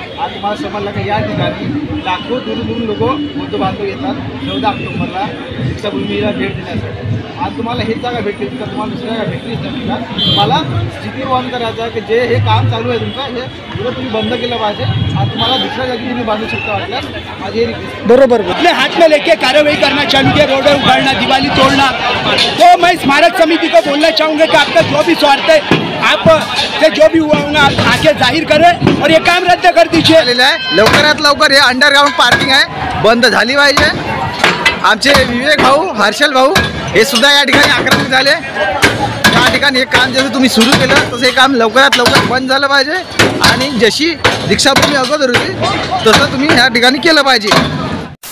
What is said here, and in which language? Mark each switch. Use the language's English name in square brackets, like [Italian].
[Marathi] आज तुम्हाला समजलं का या ठिकाणी लाखो दुरून लोक बौद्ध बांधव येतात 14 ऑक्टोबरला दीक्षाभूमीला भेट देण्यासाठी. आज तुम्हाला हेच जागा भेटली तर तुम्हाला दुसऱ्या जागा भेटलीच नाही का. तुम्हाला स्थिती बंद करायचं की जे हे काम चालू आहे तुमचं हे पुढं तुम्ही बंद केलं पाहिजे. आज तुम्हाला दुसऱ्या जागी तुम्ही बांधू शकता वाटल्यास माझी [Hindi] बरोबर अपने हाथ में लेके कार्रवाई करना चालू किया, रोड उखाड़ना, दिवाली तोड़ना. तो मैं स्मारक समिति को बोलना चाहूँगा कि आपका जो भी स्वार्थ है आप से जो भी हुआ होगा आके जाहिर करें और ये काम रद्द कर दीजिए. [Marathi] लवकरात लवकर हे अंडरग्राउंड पार्किंग आहे बंद झाली पाहिजे. आमचे विवेक भाऊ, हर्षल भाऊ हे सुद्धा या ठिकाणी आक्रमक झाले. या ठिकाणी हे काम जसं तुम्ही सुरू केलं तसं हे काम लवकरात लवकर बंद झालं पाहिजे आणि जशी दीक्षाभूमी अगोदर होती तसं तुम्ही या ठिकाणी केलं पाहिजे.